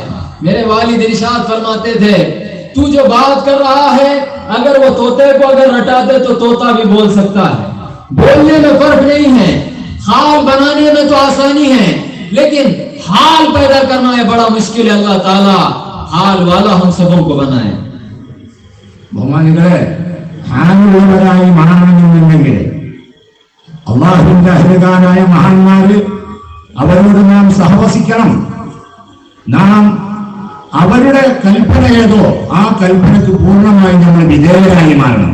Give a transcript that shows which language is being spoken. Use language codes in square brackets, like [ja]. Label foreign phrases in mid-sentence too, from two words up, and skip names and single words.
[hi] मेरे वालिद इरशाद फरमाते थे, तू जो बात कर रहा है अगर वो तोते को अगर रटा दे तो तोता भी बोल सकता है. बोलने में फर्क नहीं है, हाल बनाने में तो आसानी है, लेकिन हाल पैदा करना है बड़ा मुश्किल है. अल्लाह ताला हाल वाला हम सबों को बनाए. [ml] ബഹുമാനികളെ, ഹാലുള്ളവരായി മാറണമെന്നുണ്ടെങ്കിൽ അള്ളാഹുവിന്റെ അഹ്ലുകാരായ മഹാന്മാര് അവരോട് നാം സഹവസിക്കണം. നാം അവരുടെ കൽപ്പന ഏതോ ആ കൽപ്പനക്ക് പൂർണ്ണമായി നമ്മൾ വിധേയരായി മാറണം.